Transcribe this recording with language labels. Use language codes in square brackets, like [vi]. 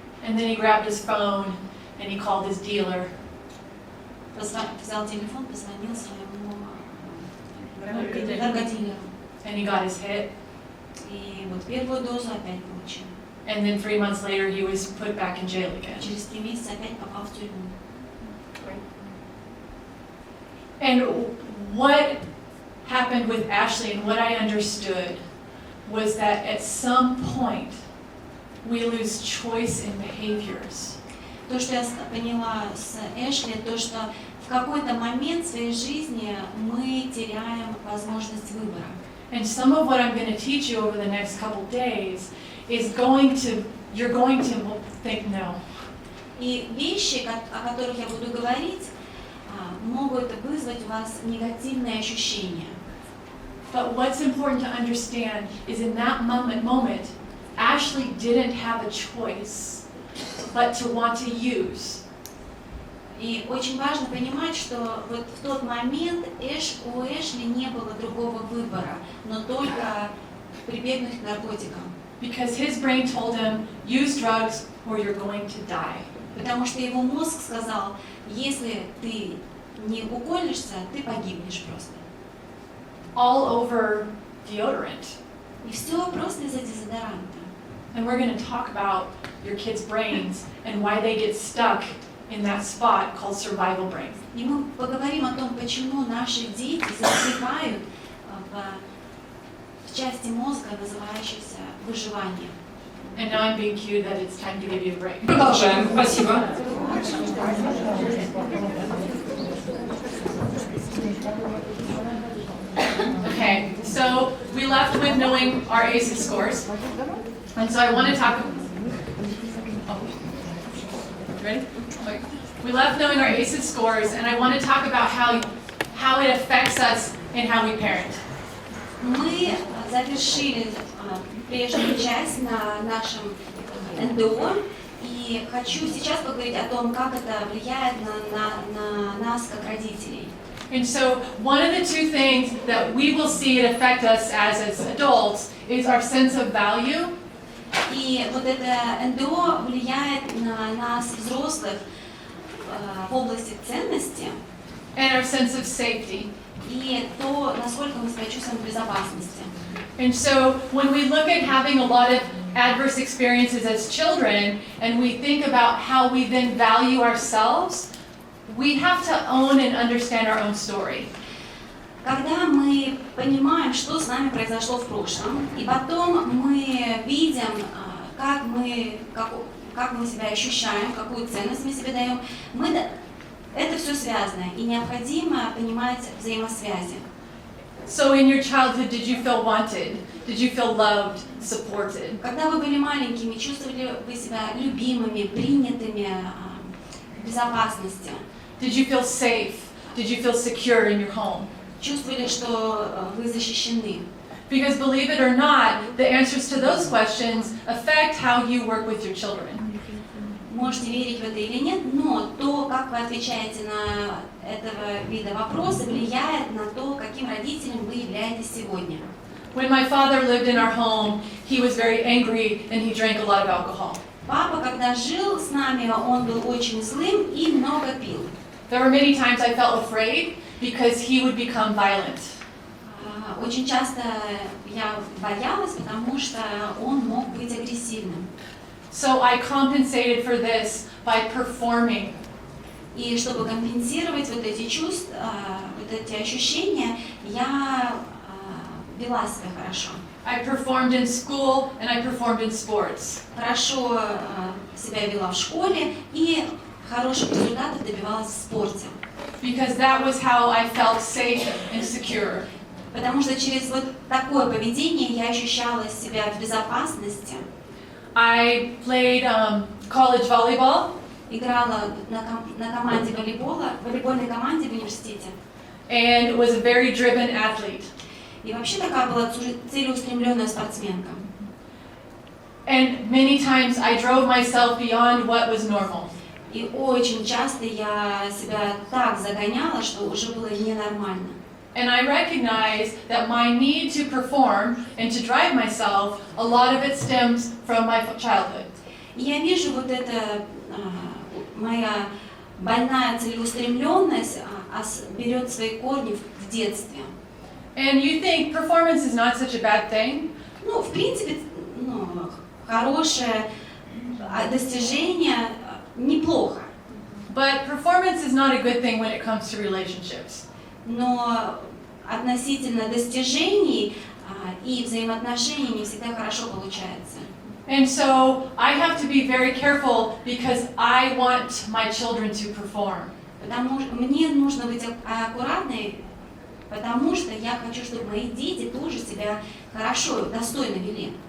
[en] And then he grabbed his phone and he called his dealer. [ru] Взял телефон, позвонил своему наркодилеру. [en] And he got his hit. [ru] И вот первую дозу опять получил. [en] And then 3 months later he was put back in jail again. [ru] Через 3 месяца опять попал в тюрьму. [en] And what happened with Ashley and what I understood was that at some point we lose choice in behaviors. [ru] То, что я поняла с Эшли, то, что в какой-то момент в своей жизни мы теряем возможность выбора. [en] And some of what I'm going to teach you over the next couple days is you're going to think no. [ru] И вещи, о которых я буду говорить, могут вызвать у вас негативные ощущения. [en] But what's important to understand is in that moment, Ashley didn't have a choice but to want to use. [ru] И очень важно понимать, что вот в тот момент у Эшли не было другого выбора, но только прибегнуть к наркотикам. [en] Because his brain told him, use drugs or you're going to die. [ru] Потому что его мозг сказал, если ты не уколешься, ты погибнешь просто. [en] All over deodorant. [ru] И все просто из-за дезодоранта. [en] And we're going to talk about your kids' brains and why they get stuck in that spot called survival brain. [ru] И мы поговорим о том, почему наши дети застревают в части мозга, называющейся выживанием. [en] And now I'm being cued that it's time to give you a break. [ru] Продолжаем. Спасибо. [en] Okay, so we left with knowing our ACEs scores. And so I want to talk. Ready? Okay. We left knowing our ACEs scores, and I want to talk about how it affects us in how we parent. [ru] Мы завершили прежнюю часть на нашем НДО, и хочу сейчас поговорить о том, как это влияет на нас как родителей. [en] And so one of the two things that we will see it affect us as adults is our sense of value. [ru] И вот это НДО влияет на нас, взрослых, в области ценности. [en] And our sense of safety. [ru] И то, насколько мы себя чувствуем в безопасности. [en] And so when we look at having a lot of adverse experiences as children, and we think about how we then value ourselves, we have to own and understand our own story. [ru] Когда мы понимаем, что с нами произошло в прошлом, и потом мы видим, как мы себя ощущаем, какую ценность мы себе даем, это все связано, и необходимо понимать взаимосвязи. [en] So in your childhood, did you feel wanted? Did you feel loved, supported? [ru] Когда вы были маленькими, чувствовали вы себя любимыми, принятыми, в безопасности? [en] Did you feel safe? Did you feel secure in your home? [ru] Чувствовали, что вы защищены? [en] Because believe it or not, the answers to those questions affect how you work with your children. [ru] Можете верить в это или нет, но то, как вы отвечаете на этого вида вопросы, влияет на то, каким родителем вы являетесь сегодня. [en] When my father lived in our home, he was very angry and he drank a lot of alcohol. [ru] Папа, когда жил с нами, он был очень злым и много пил. [en] There were many times I felt afraid because he would become violent. [ru] Очень часто я боялась, потому что он мог быть агрессивным. [en] So I compensated for this by performing. [ru] И чтобы компенсировать вот эти чувства, вот эти ощущения, я вела себя хорошо. [en] I performed in school and I performed in sports. [ru] Хорошо себя вела в школе и хороших результатов добивалась в спорте. [en] Because that was how I felt safe and secure. [ru] Потому что через вот такое поведение я ощущала себя в безопасности. [en] I played college volleyball. [ru] Играла на команде волейбольной команде в университете. [en] And was a very driven athlete. [ru] И вообще такая была целеустремленная спортсменка. [en] And many times I drove myself beyond what was normal. [ru] И очень часто я себя так загоняла, что уже было ненормально. [en] And I recognize that my need to perform and to drive myself, a lot of it stems from my childhood. [ru] И я вижу вот это моя больная целеустремленность берет свои корни в детстве. [en] And you think performance is not such a bad thing? [ru] Ну, в принципе, хорошее достижение неплохо. [en] But performance is not a good thing when it comes to relationships. [ru] Но относительно достижений и взаимоотношений не всегда хорошо получается. [en] And so I have to be very careful because I want my children to perform. [ru] Потому что мне нужно быть аккуратной, потому что я хочу, чтобы мои дети тоже себя хорошо, достойно вели.